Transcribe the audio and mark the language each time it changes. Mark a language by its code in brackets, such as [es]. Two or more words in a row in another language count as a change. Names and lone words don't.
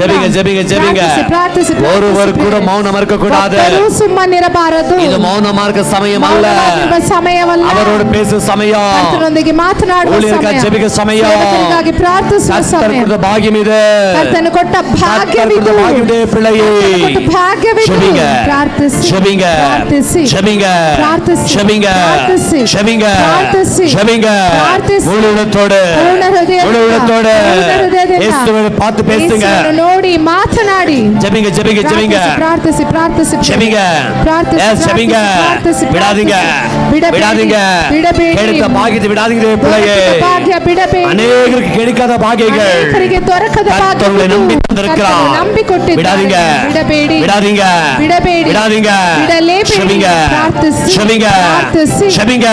[ta] ஜெபிங்க. ஒருவர் கூட மௌனம் இருக்க கூடாது. [kn] ಸುಮ್ಮನಿರಬಾರದು. [ta] இது மௌனமா இருக்க சமயம் அல்ல. [kn] ಸಮಯವಲ್ಲ. [ta] அவரோடு பேசும் சமயம். [kn] ಕರ್ತನೊಂದಿಗೆ ಮಾತನಾಡುವ ಸಮಯ. ಜೆಬಿಗ ಸಮಯ. ಸೇವಕರಿಗಾಗಿ ಪ್ರಾರ್ಥಿಸುವ ಸಮಯ. ಕರ್ತನ ಭಾಗ್ಯವಿದೆ. ಕರ್ತನು ಕೊಟ್ಟ ಭಾಗ್ಯವಿದೆ. [ta] பிள்ளையே [kn] ಭಾಗ್ಯವಿದೆ. ಪ್ರಾರ್ಥಿಸಿ. [ta] பார்த்து பேசுங்க. [kn] ನೋಡಿ ಮಾತನಾಡಿ. [ta] ஜெபிங்க. [kn] ಪ್ರಾರ್ಥಿಸಿ. [ta] விடாதீங்க. கிடைத்த பாக்கியத்தை விடாதீங்க பிள்ளையே. அநேகருக்கு கிடைக்காத பாக்கியங்கள் கர்த்தரை நம்பி தந்திருக்கிறார். விடாதீங்க. ஜெபிங்க.